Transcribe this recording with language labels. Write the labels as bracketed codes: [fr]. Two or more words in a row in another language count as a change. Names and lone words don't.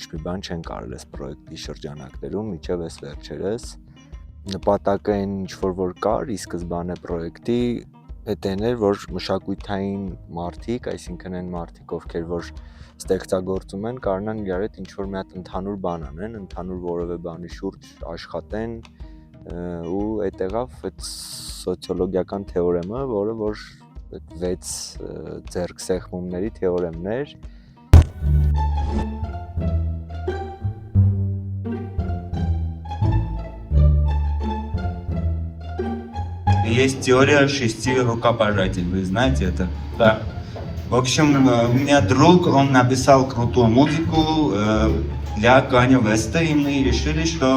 [hy] մի բան չեն կարել այս պրոյեկտի շրջանակներում, մինչև այս վերջերս նպատակը այն ինչ-որ որ կար, ի սկզբանե պրոյեկտի այդ այն էր, որ մշակութային մարդիկ, այսինքն այն մարդիկ, ովքեր որ ստեղծագործում են, կարողանան իրար հետ ինչ-որ մի հատ ընդհանուր բան անեն, ընդհանուր որևէ բանի շուրջ աշխատեն ու այդտեղավ այդ սոցիոլոգիական թեորեմը, որը որ այդ 6 ձեռքսեղմումների թեորեմն էր։ [ru] Есть теория 6 рукопожатий, вы знаете это? Да. В общем, у меня друг, он написал крутую музыку для Канье Веста, и мы решили, что...